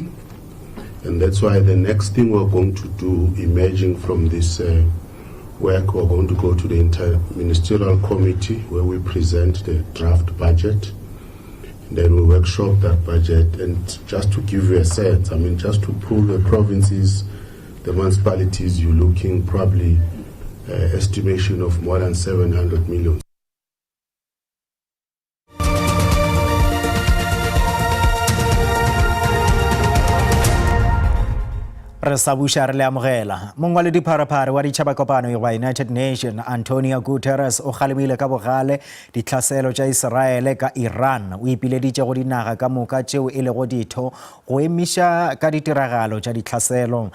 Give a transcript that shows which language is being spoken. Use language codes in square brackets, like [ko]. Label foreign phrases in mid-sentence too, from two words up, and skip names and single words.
[en] And that's why the next thing we're going to do, emerging from this work, we're going to go to the Inter-Ministerial Committee where we present the draft budget. And then we workshop that budget. And just to give you a sense, I mean, just to pull the provinces, the municipalities, you're looking probably estimation of more than 700 million. [nso] Re sa buša re le amogela mongwaledi pharapare wa ditšhabakopano wa United Nations Antonio Guterres o galemile ka bogale ditlhaselo tša Israele ka Iran o ipileditše go dinaga ka moka tšeo e lego ditho go emiša ka ditiragalo tša ditlhaselo.